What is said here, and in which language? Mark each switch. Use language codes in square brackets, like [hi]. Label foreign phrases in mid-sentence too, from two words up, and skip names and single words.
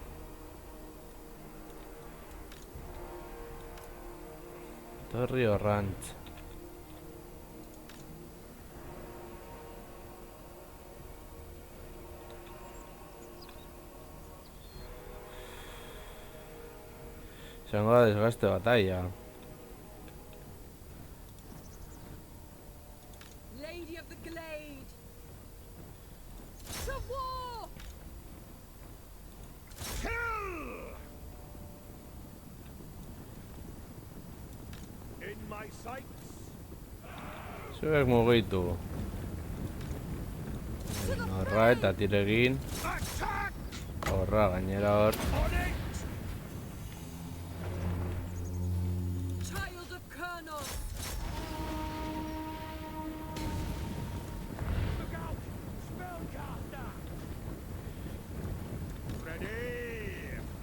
[eu] Torri horrantz. Izango da desgaste batalla. [en] Lady of the Glade! To war! Kill! In my sights. [eu] Zuek mugitu. Horra eta tiregin. [en] Attack! [eu] Horra gainera hor. [en] On it! Child of Kurnos! Look out! Spellcaster! Ready!